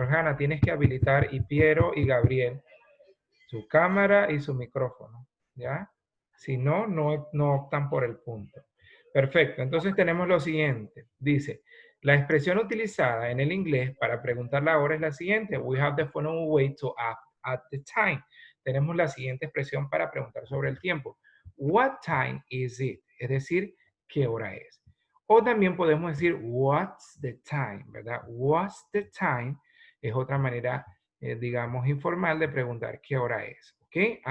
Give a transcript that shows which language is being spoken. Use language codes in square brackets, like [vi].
[es] Johanna, tienes que habilitar, y Piero y Gabriel, su cámara y su micrófono, ¿ya? Si no, no optan por el punto. Perfecto, entonces tenemos lo siguiente. Dice, la expresión utilizada en el inglés para preguntar la hora es la siguiente. [en] We have the following way to ask at the time. [es] Tenemos la siguiente expresión para preguntar sobre el tiempo. [en] What time is it? [es] Es decir, ¿qué hora es? O también podemos decir, [en] what's the time, [es] ¿verdad? [en] What's the time [es] es otra manera, digamos, informal de preguntar qué hora es, ¿ok?